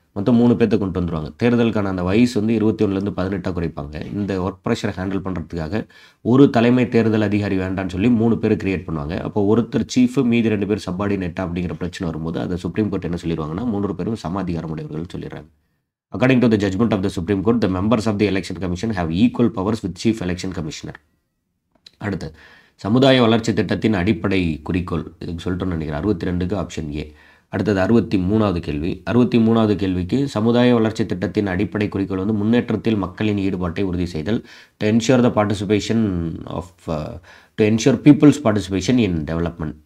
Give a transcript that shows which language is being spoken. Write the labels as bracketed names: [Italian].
[Tamil] மொத்தம் 3 பேர்த்த கொண்டு வந்துருவாங்க. தேர்தலுக்கான அந்த வயசு வந்து 21லேருந்து 18ஆ குறைப்பாங்க. இந்த ஒர்க் ப்ரெஷரை ஹேண்டில் பண்ணுறதுக்காக ஒரு தலைமை தேர்தல் அதிகாரி வேண்டான்னு சொல்லி 3 பேர் கிரியேட் பண்ணுவாங்க. அப்போ ஒருத்தர் சீஃப், மீதி 2 பேர் சப்பார்டினேட்டா அப்படிங்கிற பிரச்சனை வரும்போது, அதை சுப்ரீம் கோர்ட் என்ன சொல்லிருவாங்கன்னா, 3 பேரும் சம அதிகாரம் உடையவர்கள்னு சொல்லிடுறாங்க. [English] According to the judgment of the Supreme Court, the members of the Election Commission have equal powers with Chief Election Commissioner. [Tamil] அடுத்து சமுதாய வளர்ச்சி திட்டத்தின் அடிப்படை குறிக்கோள் இதுக்கு சொல்லிட்டோன்னு நினைக்கிறேன். 62க்கு ஆப்ஷன் ஏ. அடுத்தது 63வது கேள்வி. 63வது கேள்விக்கு சமுதாய வளர்ச்சி திட்டத்தின் அடிப்படை குறிக்கோள் வந்து முன்னேற்றத்தில் மக்களின் ஈடுபாட்டை உறுதி செய்தல். [English] To ensure the participation of to ensure people's participation in development.